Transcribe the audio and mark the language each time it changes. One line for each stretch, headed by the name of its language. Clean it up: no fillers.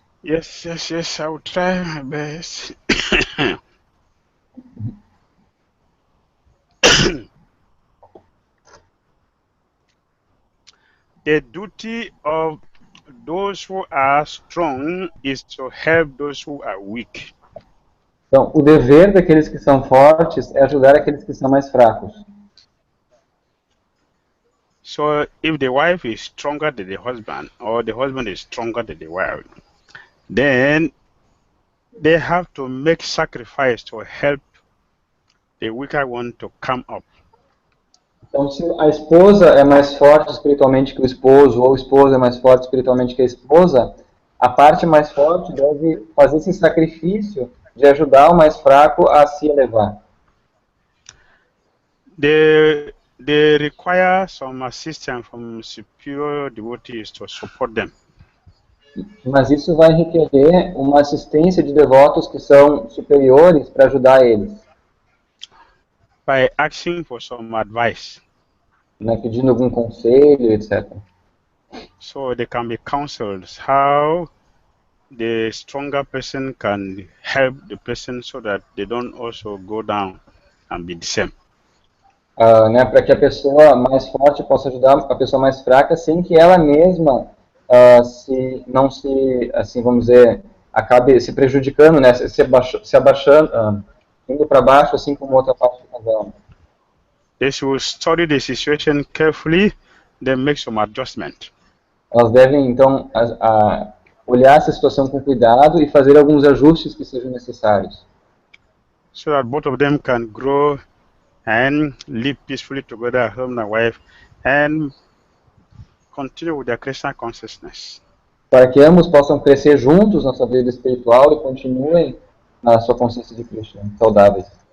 English: Yes, I will try my best. The duty of those who are strong is to help those who are weak.
Portuguese: Então, o dever daqueles que são fortes é ajudar aqueles que são mais fracos.
English: So, if the wife is stronger than the husband, or the husband is stronger than the wife, then they have to make sacrifice to help the weaker one to come up.
Portuguese: Então, se a esposa é mais forte espiritualmente que o esposo, ou o esposo é mais forte espiritualmente que a esposa, a parte mais forte deve fazer esse sacrifício de ajudar o mais fraco a se elevar.
English: They require some assistance from superior devotees to support them.
Portuguese: Mas isso vai requerer uma assistência de devotos que são superiores para ajudar eles,
English: By asking for some advice.
Portuguese: né, pedindo algum conselho, etc.
English: So they can be counseled how the stronger person can help the person so that they don't also go down and be the same.
Portuguese: Né, para que a pessoa mais forte possa ajudar a pessoa mais fraca sem que ela mesma não se, assim, vamos dizer, acabe se prejudicando, né, se abaixando, indo para baixo, assim como outra parte do casal.
English: They should study the situation carefully, then make some adjustment.
Portuguese: Elas devem, então, olhar essa situação com cuidado e fazer alguns ajustes que sejam necessários.
English: So that both of them can grow and live peacefully together, husband and wife, and continue with their Krishna consciousness.
Portuguese: Para que ambos possam crescer juntos na sua vida espiritual e continuem na sua consciência de Krishna, saudáveis.